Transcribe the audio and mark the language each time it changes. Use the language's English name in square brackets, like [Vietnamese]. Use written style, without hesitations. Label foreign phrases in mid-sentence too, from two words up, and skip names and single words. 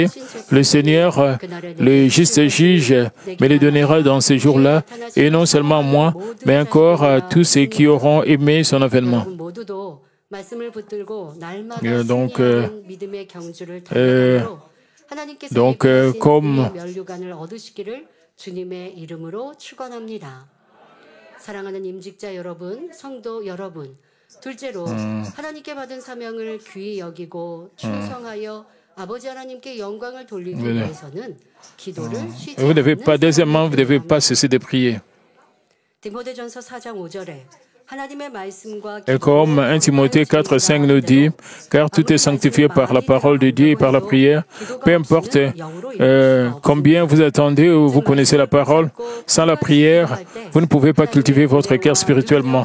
[French] Le Seigneur, le juste juge, me le donnera dans ces jours-là, et non seulement à moi, mais encore à tous ceux qui auront aimé son avènement. » Donc, comme [Korean] 주님의 이름으로 축원합니다. 사랑하는 임직자 여러분, 성도 여러분. 둘째로 하나님께 받은 사명을 귀히 여기고 충성하여 아버지 하나님께 영광을 돌리기 위해서는 기도를 쉬지 않는 [French] deuxièmement, vous ne devez pas cesser de prier. [Korean] 디모데전서 4장 5절에 [French] Et comme 1 Timothée 4, 5 nous dit, car tout est sanctifié par la parole de Dieu et par la prière, peu importe combien vous attendez ou vous connaissez la parole, sans la prière, vous ne pouvez pas cultiver votre cœur spirituellement.